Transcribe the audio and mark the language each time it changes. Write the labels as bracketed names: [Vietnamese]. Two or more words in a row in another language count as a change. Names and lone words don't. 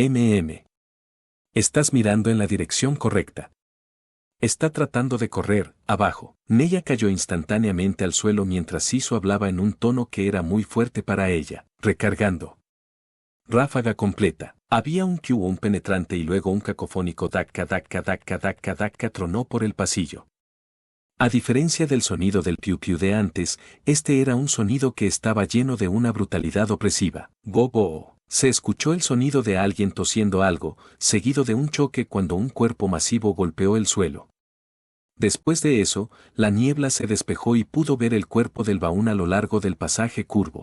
[Spanish] Estás mirando en la dirección correcta. Está tratando de correr, abajo. Neya cayó instantáneamente al suelo mientras Sisu hablaba en un tono que era muy fuerte para ella. Recargando. Ráfaga completa. Había un penetrante y luego un cacofónico dakka dakka dakka dakka dakka tronó por el pasillo. A diferencia del sonido del piu de antes, este era un sonido que estaba lleno de una brutalidad opresiva. Go. Se escuchó el sonido de alguien tosiendo algo, seguido de un choque cuando un cuerpo masivo golpeó el suelo. Después de eso, la niebla se despejó y pudo ver el cuerpo del baúl a lo largo del pasaje curvo.